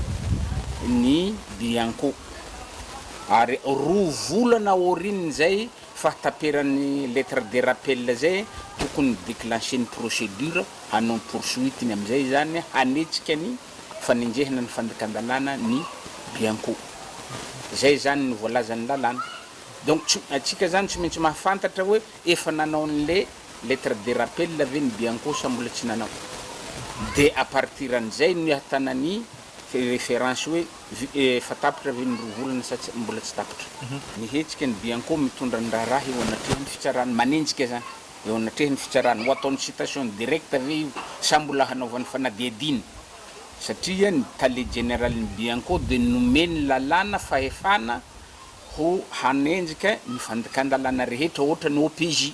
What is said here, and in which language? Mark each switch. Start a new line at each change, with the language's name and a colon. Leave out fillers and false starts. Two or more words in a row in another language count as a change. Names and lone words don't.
Malagasy: ny bianco ary 2 volana orininy zay fahataperan'ny
French: lettre de rappel
Malagasy: zay tokony déclencher ny procédure hanao ny poursuite-ny amizay zany hanetsika ny fanenjehana ny fandakan-dalàna ny Bianco. Zay zany ny voalazan'ny lalàna. Donc atsika zany tsy maintsy mahafantatra hoe efa nanao an'le
French: lettre de rappel
Malagasy: avy ny Bianco sa mbola tsy nanao.
French: De à partir
Malagasy: an'izay no hatanany référence hoe efa tapitra avy ny rovolana sa mbola tsy tapitra. Nihetsika ny Bianco mitondra ny raharaha eo anatrehan'ny fitsarana manenjika zany eo anatrehan'ny fitsarana ho ataony
French: citation directe
Malagasy: avy sa mbola hanaovany fanadihadina satria ny tale général-ny Bianco de nomeny lalàna fahefana ho hanenjika ny fandakan-dalàna rehetra ohatra ny OPJ.